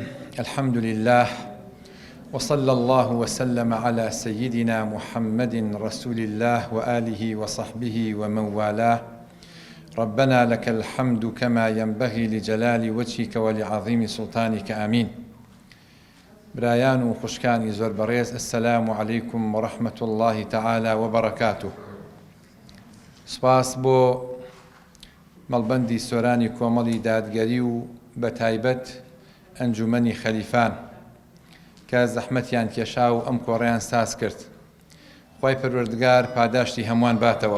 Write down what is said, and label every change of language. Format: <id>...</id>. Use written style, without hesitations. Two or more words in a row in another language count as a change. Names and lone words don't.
<ar>الحمد لله وصلى الله وسلم على سيدنا محمد رسول الله وآله وصحبه ومن والاه. ربنا لك الحمد كما ينبغي لجلال وجهك ولعظيم سلطانك آمين.</ar> <ckb>برایان و خوشکانی زۆر بەڕێز،</ckb> <ar>السلام عليكم ورحمة الله تعالى وبركاته.</ar> <ckb>سپاس بۆ مەڵبەندی سۆرانی کۆمەڵی دادگەری و بە تایبەت ئەنجومەنی خەلیفان کە زەحمەتیان کێشا و ئەم کۆڕیان ساز کرد. خوای پەروەردگار پاداشتی هەمووان باتەوە.</ckb>